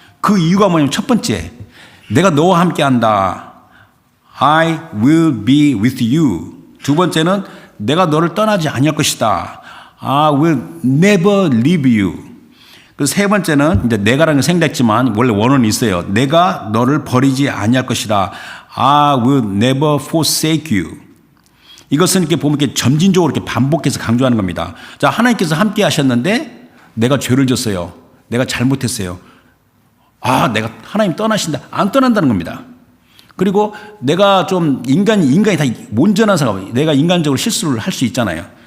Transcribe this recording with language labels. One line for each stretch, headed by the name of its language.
Korean: 그 이유가 뭐냐면 첫 번째, 내가 너와 함께 한다.
English: I will be with you.
Korean: 두 번째는 내가 너를 떠나지 아니할 것이다.
English: I will never leave you.
Korean: 그 세 번째는 이제 내가라는 게 생략했지만 원래 원어는 있어요. 내가 너를 버리지 아니할 것이다.
English: I will never forsake you.
Korean: 이것은 이렇게 보면 이렇게 점진적으로 이렇게 반복해서 강조하는 겁니다. 자, 하나님께서 함께 하셨는데 내가 죄를 졌어요. 내가 잘못했어요. 내가 하나님 떠나신다. 안 떠난다는 겁니다. 그리고 내가 좀 인간이 다 온전한 사람, 내가 인간적으로 실수를 할 수 있잖아요.